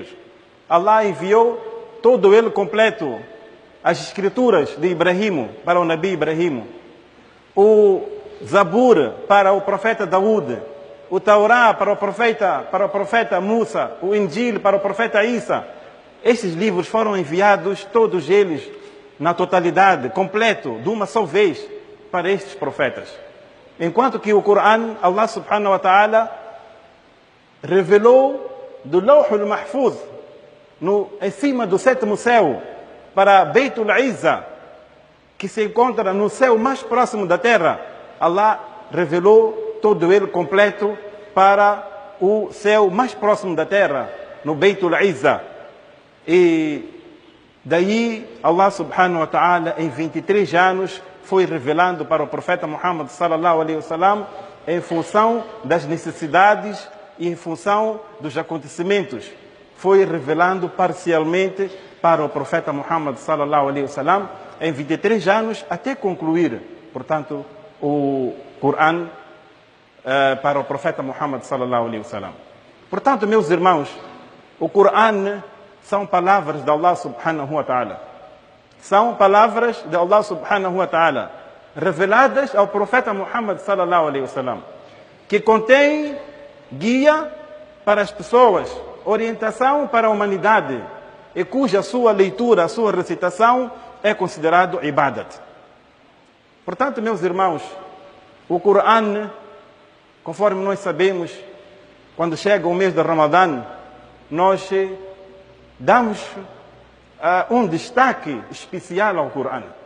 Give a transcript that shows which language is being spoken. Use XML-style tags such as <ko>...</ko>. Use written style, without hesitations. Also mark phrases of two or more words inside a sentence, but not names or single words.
<pt>Allah enviou todo ele completo, as escrituras de Ibrahim, para o Nabi Ibrahim, o Zabur para o profeta Daúd, o Taurá para o profeta Musa, o Injil para o profeta Isa. Estes livros foram enviados, todos eles, na totalidade, completo, de uma só vez, para estes profetas. Enquanto que o Corão, Allah</pt> <ar>سبحانه وتعالى</ar> <pt>revelou do Lawh al-Mahfuz, em cima do sétimo céu, para Beitul Izza, que se encontra no céu mais próximo da terra. Allah revelou todo ele completo para o céu mais próximo da terra, no Beitul Izza. E daí Allah</pt> <ar>سبحانه وتعالى,</ar> <pt>em 23 anos, foi revelando para o profeta Muhammad</pt> <ar>صلى الله عليه وسلم,</ar> <pt>em função das necessidades e em função dos acontecimentos. Foi revelando parcialmente para o profeta Muhammad</pt> <ar>صلى الله عليه وسلم,</ar> <pt>em 23 anos, até concluir, portanto, o Corão para o profeta Muhammad</pt> <ar>صلى الله عليه وسلم.</ar> <pt>Portanto, meus irmãos, o Corão são palavras de Allah</pt> <ar>سبحانه وتعالى.</ar> <pt>São palavras de Allah</pt> <ar>سبحانه وتعالى,</ar> <pt>reveladas ao profeta Muhammad</pt> <ar>صلى الله عليه وسلم,</ar> <pt>que contém guia para as pessoas, orientação para a humanidade, e cuja sua leitura, a sua recitação é considerado ibadat. Portanto, meus irmãos, o Corão, conforme nós sabemos, quando chega o mês de Ramadã, nós damos um destaque especial ao Corão.</pt>